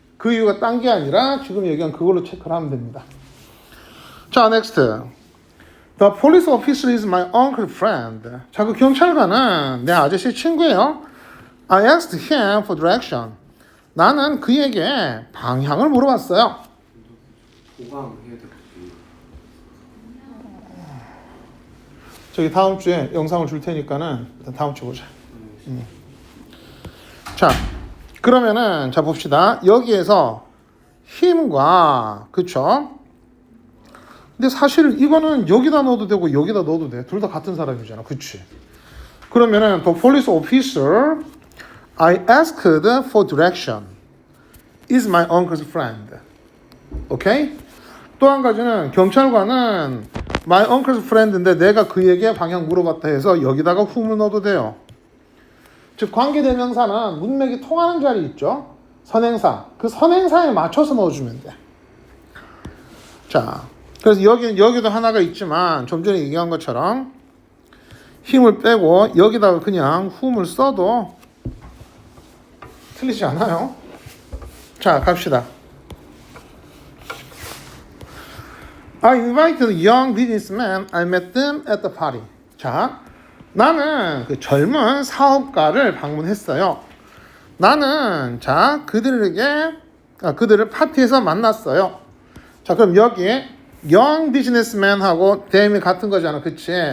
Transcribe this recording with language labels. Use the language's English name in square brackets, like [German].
[Korean] 그 이유가 딴 게 아니라 지금 얘기한 그걸로 체크를 하면 됩니다. 자, next. [English] The police officer is my uncle friend. [Korean] 자, 그 경찰관은 내 아저씨 친구예요. [English] I asked him for direction. [Korean] 나는 그에게 방향을 물어봤어요. 보강해야 될 것 저기 다음 주에 영상을 줄 테니까는 일단 다음 주에 보자. 자, 그러면은 자 봅시다. 여기에서 힘과 그쵸? 근데 사실 이거는 여기다 넣어도 되고 여기다 넣어도 돼. 둘 다 같은 사람이잖아. 그치? [English] 그러면은 the police officer I asked for direction is my uncle's friend. [Korean] 오케이? 또 한 가지는 경찰관은 my uncle's friend인데 내가 그에게 방향 물어봤다 해서 여기다가 whom을 넣어도 돼요. 즉 관계대명사는 문맥이 통하는 자리 있죠? 선행사. 그 선행사에 맞춰서 넣어주면 돼. 자, 그래서 여기도 하나가 있지만 좀 전에 얘기한 것처럼 힘을 빼고 여기다가 그냥 whom을 써도 틀리지 않아요. 자, 갑시다. [English] I invited young businessmen. I met them at the party. [Korean] 자, 나는 그 젊은 사업가를 방문했어요. 나는 자 그들을 파티에서 만났어요. 자, 그럼 여기에 young businessman하고 them이 같은 거잖아, 그치?